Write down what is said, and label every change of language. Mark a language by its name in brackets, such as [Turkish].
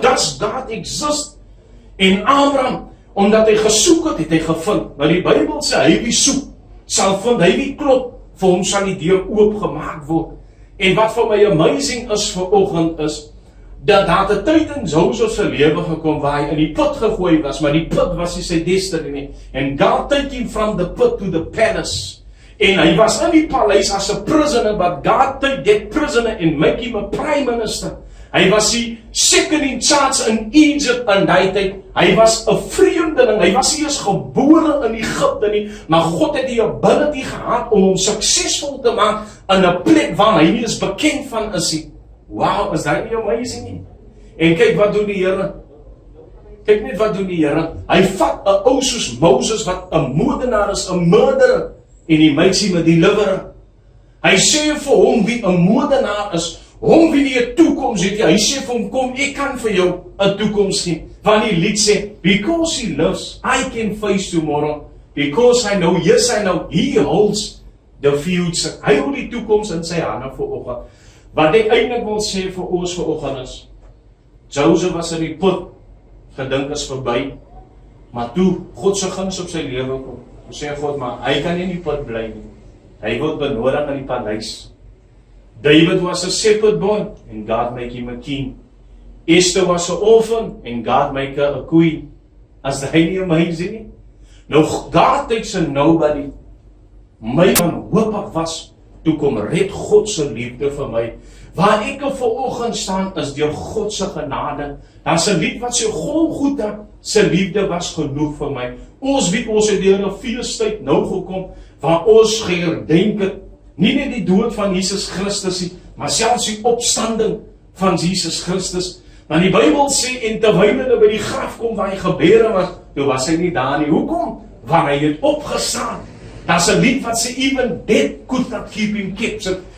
[English] Does God exist? [Afrikaans] En Abraham, omdat hy gesoek het, het hy gevind. Maar die Bybel sê, hy wie soek, sal vind, hy wie klop, vir hom sal die deur oopgemaak word. En wat vir my amazing is vanoggend is, dat daar 'n tyd in Joseph se lewe gekom waar hy in die put gegooi was, maar die put was nie sy destiny nie. [English] And God took him from the put to the palace. [Afrikaans] En hy was in die paleis [English] as a prisoner, but God took that prisoner and make him a prime minister. [Afrikaans] Hy was die [English] second in charge [Afrikaans] in Egypt in die tyd. Hy was 'n vreemdeling, hy was nie eens gebore in Egypte nie, maar God het die ability gehad om hom suksesvol te maak in 'n plek waar hy nie eens bekend van is nie. Wow, is dat nie amazing nie? En kyk wat doen die Here. Kyk net wat doen die Here. Hy vat 'n ou soos Moses wat 'n moordenaar is, 'n murderer, en hy maak hom 'n deliverer. Hy sê vir hom wie 'n moordenaar is, hom wie nie 'n toekoms het nie. Hy sê vir hom, kom, ek kan vir jou 'n toekoms gee. Want die lied sê, [English] because he lives, I can face tomorrow. Because I know, yes I know, he holds the future. [Afrikaans] Hy hou die toekoms in sy hande vanoggend. Wat ek eintlik wil sê vir ons vanoggend is, Joseph was in die put, gedink is verby, maar toe God se guns op sy lewe kom, toe sê God, maar hy kan nie in die put bly nie. Hy word benodig in die paleis. [English] David was a shepherd boy, and God make him a king. Esther was an orphan, and God make her a queen. [Afrikaans] As hy nie amazing nie? [English] Nou, God takes a nobody, [Afrikaans] my wanhoopig was, toe kom red God se liefde vir my. Waar ek vanoggend staan is deur God se genade. Daar's 'n lied wat sê Golgotha se liefde was genoeg vir my. Ons weet ons het deur 'n feestyd nou gekom waar ons geherdenk het nie net die dood van Jesus Christus nie, maar selfs die opstanding van Jesus Christus. Want die Bybel sê en terwyl hulle by die graf kom waar hy gebore was, toe was hy nie daar nie. Hoekom? Want hy het opgestaan. Daar's 'n lied wat sê [English] even death could not keep him captive.